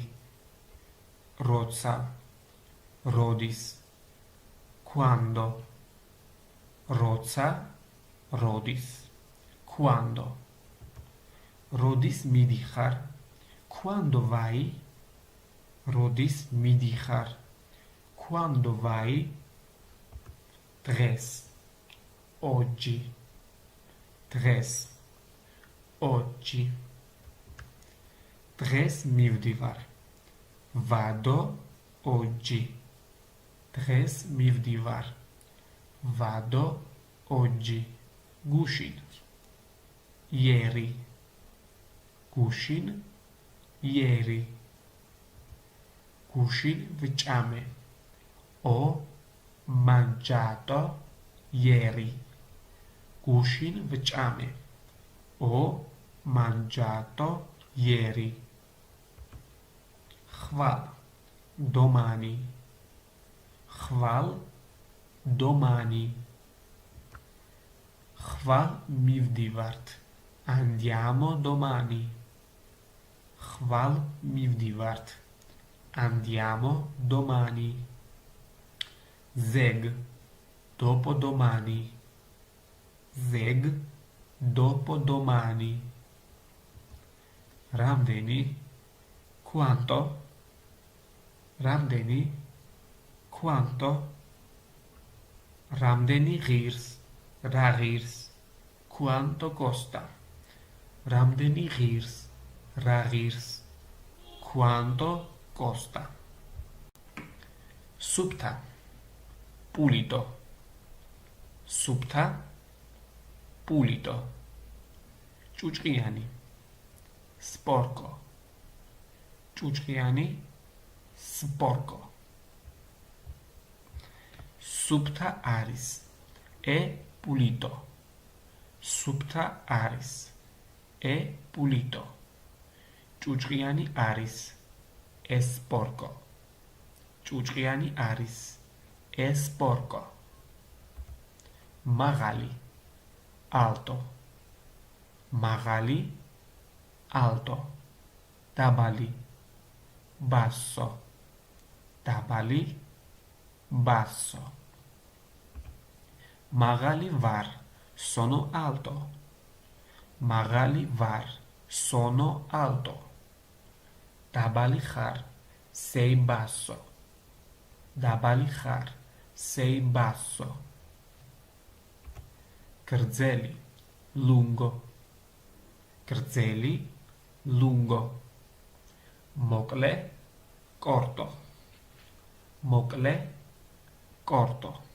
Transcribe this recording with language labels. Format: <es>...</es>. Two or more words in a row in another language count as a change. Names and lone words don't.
<ka>როცა. როდის.</ka> <it>Quando. როცა.</it> <ka>როდის. Quando. როდის მიდიხარ.</ka> <it>Quando vai?</it> <ka>როდის მიდიხარ.</ka> <it>Quando vai? დღეს. Oggi. დღეს. Oggi.</it> <ka>დღეს მივდივარ.</ka> <it>Vado oggi.</it> <ka>დღეს მივდივარ.</ka> <it>Vado oggi. გუშინ. Ieri. გუშინ. Ieri.</it> <ka>გუშინ ვჭამე.</ka> <it>Ho mangiato ieri.</it> <ka>გუშინ ვჭამე.</ka> <it>Ho mangiato ieri.</it> <ka>ხვალ. domani. ხვალ. domani. ხვალ მივდივართ.</ka> <it>Andiamo domani.</it> <ka>ხვალ მივდივართ.</ka> <it>Andiamo domani. Zeg. Dopodomani. Zeg. Dopodomani. რამდენი? Quanto? რამდენი?</it> <ka>quanto რამდენი ღირს რა ღირს</ka> <it>quanto costa</it> <ka>რამდენი ღირს რა ღირს</ka> <it>quanto costa</it> <ka>supta pulito supta pulito ჭუჭყიანი sporco ჭუჭყიანი sporco supta არის</ka> <it>e pulito</it> <ka>supta არის</ka> <it>e pulito</it> <ka>ჭუჭყიანი არის</ka> <it>e sporco</it> <ka>ჭუჭყიანი არის</ka> <it>e sporco</it> <ka>მაღალი alto მაღალი alto დაბალი basso დაბალი basso მაღალი ვარ</ka> <it>sono alto</it> <ka>მაღალი ვარ</ka> <it>sono alto</it> <ka>დაბალი ხარ</ka> <it>sei basso</it> <ka>დაბალი ხარ</ka> <it>sei basso</it> <ka>გრძელი lungo გრძელი lungo მოკლე corto მოკლე corto</ka>